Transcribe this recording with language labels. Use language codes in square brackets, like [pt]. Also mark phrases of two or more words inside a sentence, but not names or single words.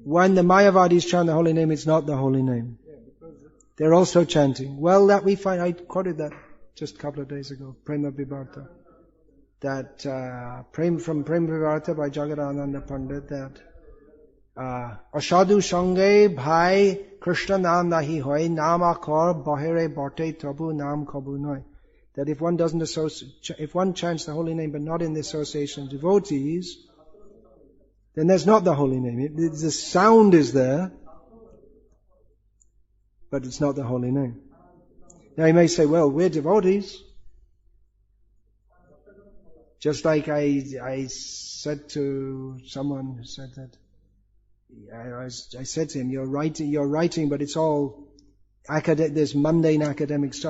[en] When the Mayavadis chant the holy name, it's not the holy name. Yeah, because they're also chanting. Well, that we find, I quoted that just a couple of days ago, Prema Vivarta. That from Prema Vivarta by Jagadananda Pandit, that [bn] অসাধু সঙ্গে ভাই কৃষ্ণ নাম নাহি হয় নাম অক্ষর বাহিরায় বটে তবু নাম কভু নয়. [en] That if one chants the holy name but not in the association of devotees, then there's not the holy name. The sound is there, but it's not the holy name. Now you may say, well, we're devotees. Just like I said to someone who said that, I said to him, you're writing, but it's all there's mundane academic stuff.